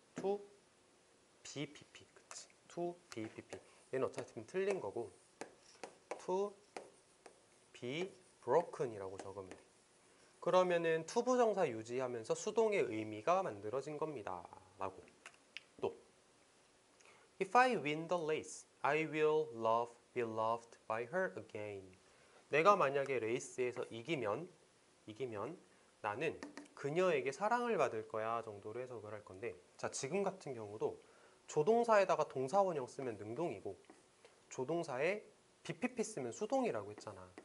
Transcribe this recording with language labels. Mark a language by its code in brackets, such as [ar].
[ko] to bpp. 그치? to bpp. 얘는 어차피 틀린 거고 to be broken이라고 적으면 돼. 그러면은 투부정사 유지하면서 수동의 의미가 만들어진 겁니다. 라고. [en] 또 If I win the race, I will be loved by her again. [ko] 내가 만약에 레이스에서 이기면 나는 그녀에게 사랑을 받을 거야 정도로 해석을 할 건데 자, 지금 같은 경우도 조동사에다가 동사원형 쓰면 능동이고 조동사에 BPP 쓰면 수동이라고 했잖아.